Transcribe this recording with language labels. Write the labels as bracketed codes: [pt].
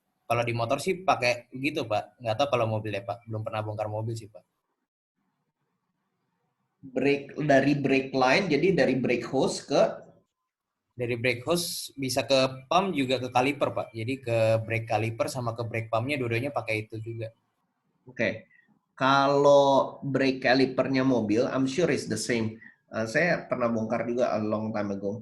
[id] Kalau di motor sih pakai gitu Pak. Nggak tahu kalau mobilnya Pak. Belum pernah bongkar mobil sih Pak. Dari brake line, jadi dari brake hose ke? Dari brake hose bisa ke pump juga ke kaliper Pak. Jadi ke brake kaliper sama ke brake pump-nya dua-duanya pakai itu juga. Oke. Kalau brake calipernya mobil, [en] I'm sure it's the same. [id] Saya pernah bongkar juga [en] a long time ago.